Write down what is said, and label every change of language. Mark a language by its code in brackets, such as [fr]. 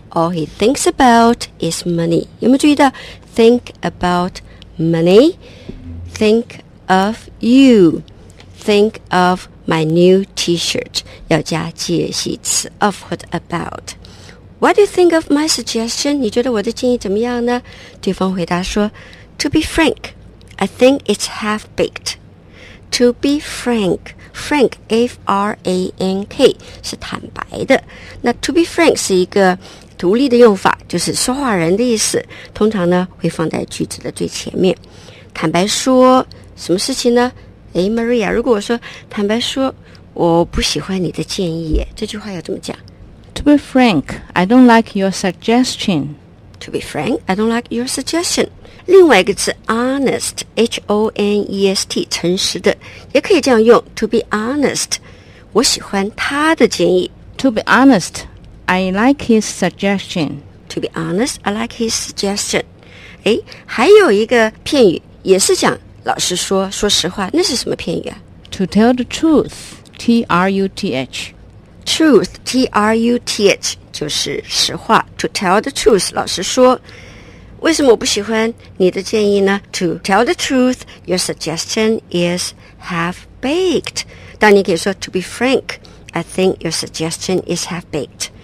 [en] All he thinks about is money. [zh] 有没有注意到 [en] Think about money. Think of you. Think of my new T-shirt. [zh] 要加介系词 [en] of 或者 about。What do you think of my suggestion? [zh] 你觉得我的建议怎么样呢？对方回答说 [en] To be frank, I think it's half-baked. To be frank, frank, F-R-A-N-K, [zh] 是坦白的。那 to be frank 是一个独立的用法，就是说话人的意思，通常呢会放在句子的最前面。坦白说什么事情呢？诶 Maria, 如果我说坦白说我不喜欢你的建议，这句话要怎么讲？ [en] To be frank, I don't like your suggestion. To be frank, I don't like your suggestion. [zh] 另外一个字 honest, H-O-N-E-S-T, 诚实的，也可以这样用 [en] To be honest, [zh] 我喜欢他的建议。 [en] To be honest, I like his suggestion. To be honest, I like his suggestion. [zh] 诶，还有一个片语也是讲老实说，说实话，那是什么片语啊？ [en] To tell the truthTRUTH [zh] Truth TRUTH 就是实话。 [en] To tell the truth [zh] 老实说。为什么我不喜欢你的建议呢？ [en] To tell the truth, your suggestion is half-baked. [zh] 当你可以说 [en] To be frank, I think your suggestion is half-baked.